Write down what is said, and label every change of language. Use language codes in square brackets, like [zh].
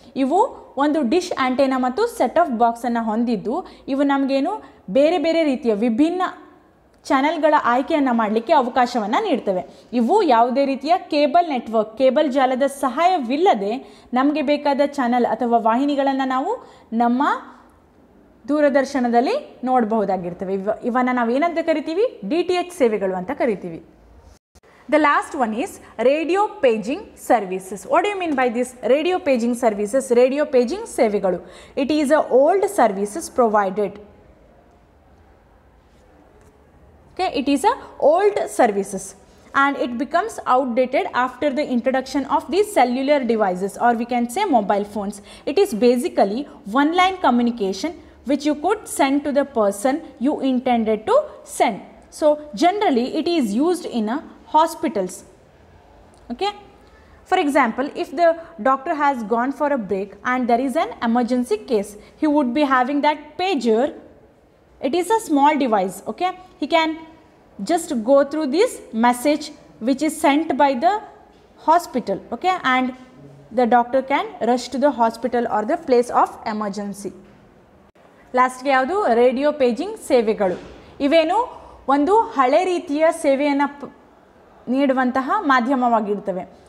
[kn] ಇವು ಒಂದು dish antenna ಮತ್ತು ಸೆಟ್ ಆಫ್ ಬಾಕ್ಸನ್ನು ಹೊಂದಿದ್ದು ಇವು ನಮಗೇನು ಬೇರೆ ಬೇರೆ ರೀತಿಯ ವಿಭಿನ್ನ ಚಾನೆಲ್ಗಳ ಆಯ್ಕೆಯನ್ನು ಮಾಡಲಿಕ್ಕೆ ಅವಕಾಶವನ್ನು ನೀಡ್ತವೆ. ಇವು ಯಾವುದೇ ರೀತಿಯ ಕೇಬಲ್ ನೆಟ್ವರ್ಕ್, ಕೇಬಲ್ ಜಾಲದ ಸಹಾಯವಿಲ್ಲದೆ ನಮಗೆ ಬೇಕಾದ ಚಾನೆಲ್ ಅಥವಾ ವಾಹಿನಿಗಳನ್ನು ನಾವು ನಮ್ಮ ದೂರದರ್ಶನದಲ್ಲಿ ನೋಡಬಹುದಾಗಿರ್ತವೆ. ಇವನ್ನು ನಾವು ಏನಂತ ಕರಿತೀವಿ, DTH ಸೇವೆಗಳು ಅಂತ ಕರಿತೀವಿ. [en] The last one is radio paging services. What do you mean by this radio paging services? Radio paging ಸೇವೆಗಳು. It is a old services provided. Okay, it is a old services and it becomes outdated after the introduction of these cellular devices, or we can say mobile phones. It is basically one line communication which you could send to the person you intended to send. So generally it is used in hospitals. Okay, for example, if the doctor has gone for a break and there is an emergency case, he would be having that pager. It is a small device. Okay, he can just go through this message which is sent by the hospital. Okay, and the doctor can rush to the hospital or the place of emergency. [kn] ಲಾಸ್ಟ್ಗೆ ಯಾವುದು, radio paging ಸೇವೆಗಳು. ಇವೇನು ಒಂದು ಹಳೆ ರೀತಿಯ ಸೇವೆಯನ್ನು ನೀಡುವಂತಹ ಮಾಧ್ಯಮವಾಗಿರ್ತವೆ.